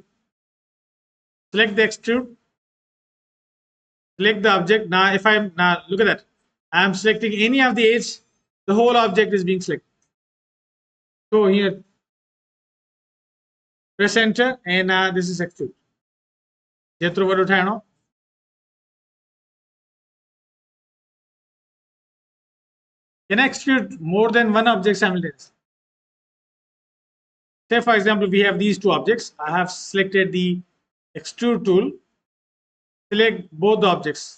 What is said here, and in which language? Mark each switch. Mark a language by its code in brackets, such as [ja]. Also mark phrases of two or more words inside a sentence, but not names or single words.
[en] Select the extrude. Select the object. Now, if I'm now look at that, I'm selecting any of the edge, the whole object is being selected. So here, press enter, and this is extrude. [sd] जेतिरो वॾो ठाहिणो, [en] can extrude more than one object simultaneously. Say for example, we have these two objects. I have selected the extrude tool. Select both the objects.